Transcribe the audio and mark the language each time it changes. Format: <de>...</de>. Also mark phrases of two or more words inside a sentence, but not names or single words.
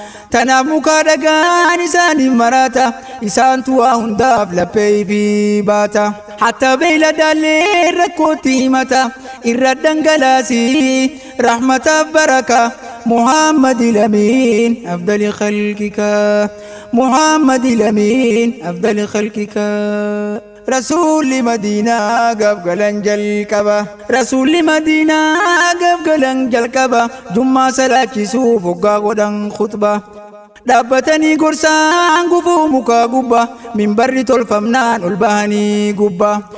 <om>Tanaaf muka dhagaan isaaniif marata. Isaantu waa hundaaf laphee fi baata. Hatta beeyladaallee rakkootti himata. Irra dhangalaasi rahmataaf baraka.</om> <ar>محمد الأمين أفضل خلقك. محمد الأمين أفضل خلقك.</ar> <om>Rasuulli Madiinaa gaaf galan jalqaba. Rasuulli Madiinaa gaaf galan jalqaba. Jummaa salaachisuuf hoggaa godhan khutba. Dhaabbatanii gorsaan gufuu mukaa gubba. Minbarri tolfamnaan ol bahanii gubba.</om>